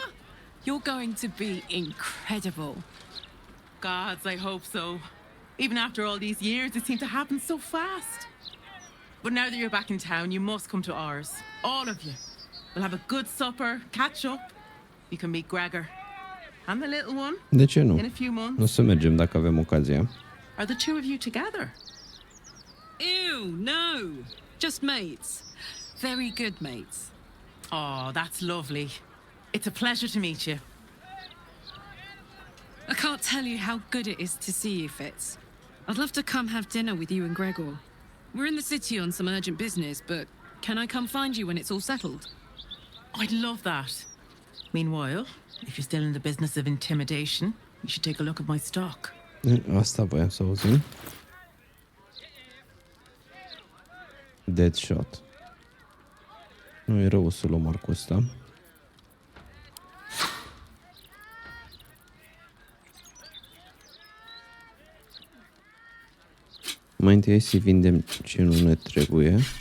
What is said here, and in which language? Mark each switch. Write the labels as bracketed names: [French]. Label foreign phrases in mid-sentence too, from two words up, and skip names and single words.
[English] You're going to be incredible. Gods, I hope so. Even after all these years, it seemed to happen so fast. But now that you're back in town, you must come to ours. All of you. We'll have a good supper, catch up. You can meet Gregor. And the little one. [Romanian] De ce nu? [English] In a few months. [Romanian] O să mergem dacă avem ocazia. [English] Are the two of you together? Ew, no. Just mates. Very good mates. Oh, that's lovely. It's a pleasure to meet you. I can't tell you how good it is to see you, Fitz. I'd love to come have dinner with you and Gregor. We're in the city on some urgent business, but can I come find you when it's all settled? I'd love that. Meanwhile, if you're still in the business of intimidation, you should take a look at my stock. [Romanian] Asta voiam să auzim. Deadshot. Nu e rău să luăm arcul ăsta. Mai întâi să vindem ce nu ne trebuie.